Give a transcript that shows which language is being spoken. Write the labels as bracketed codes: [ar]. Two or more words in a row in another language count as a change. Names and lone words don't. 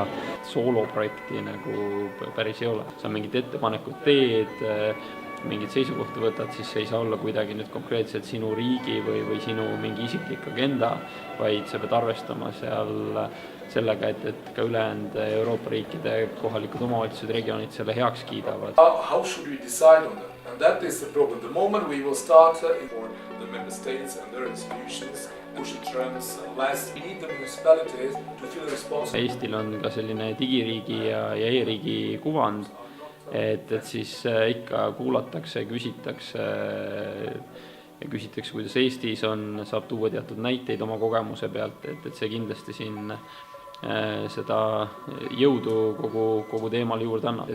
[et] Sooloprojekti nagu päris ei ole. Sa mingid ettepanekud teed, mingid seisukohti võtad, siis ei saa olla kuidagi nüüd konkreetselt sinu riigi või sinu mingi isiklik agenda, vaid sa pead arvestama seal sellega, et ka ülejäänud Euroopa riikide kohalikud omavalitsused, regioonid selle heaks kiidavad. [en] How should we decide on that? And that is the problem. The moment we will start for the member states and their institutions pushing trends less, we need the municipalities to feel responsible. [et] Eestil on ka selline digiriigi ja e-riigi kuvand, et siis ikka kuulatakse, küsitakse, kuidas Eestis on, saab tuua teatud näiteid oma kogemuse pealt, et see kindlasti siin seda jõudu kogu teemal juurde annab.